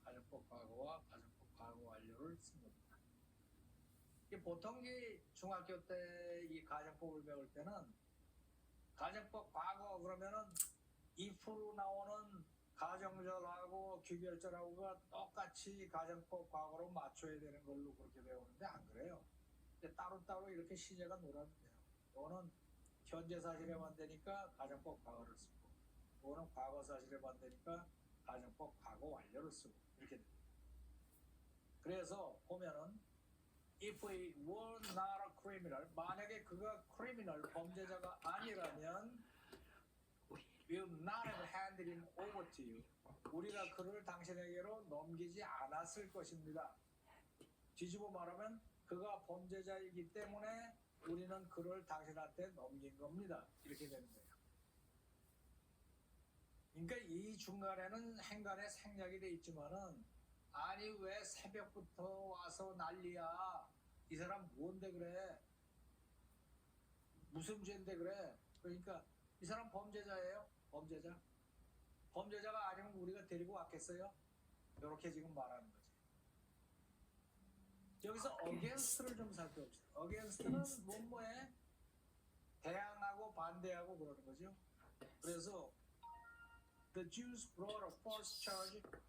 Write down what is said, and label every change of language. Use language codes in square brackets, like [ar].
[ko] 가정법 과거와 가정법 과거 완료를 쓴 겁니다. 보통 이 중학교 때 이 가정법을 배울 때는 가정법 과거 그러면은 if로 나오는 가정절하고 귀결절하고가 똑같이 가정법 과거로 맞춰야 되는 걸로 그렇게 배우는데 안 그래요. 따로따로 이렇게 시제가 놀아도 돼요. 이거는 현재 사실에 반대니까 가정법 과거를 쓰고, 이거는 과거 사실에 반대니까 가정법 과거 완료를 쓰고 이렇게 됩니다. 그래서 보면은 [en] If we were not a criminal, [ko] 만약에 그가 [en] criminal, [ko] 범죄자가 아니라면 [en] we would not have handed him over to you. [ko] 우리가 그를 당신에게로 넘기지 않았을 것입니다. 뒤집어 말하면 그가 범죄자이기 때문에 우리는 그를 당신한테 넘긴 겁니다. 이렇게 되는 거예요. 그러니까 이 중간에는 행간에 생략이 돼 있지만은 아니 왜 새벽부터 와서 난리야? 이 사람 뭔데 그래? 무슨 죄인데 그래? 그러니까 이 사람 범죄자예요. 범죄자. 범죄자가 아니면 우리가 데리고 왔겠어요? 이렇게 지금 말하는 거지. 여기서 against를 좀 살펴봅시다. against는 뭐뭐에 대항하고 반대하고 그러는 거죠. 그래서 [en] the Jews brought a false charge.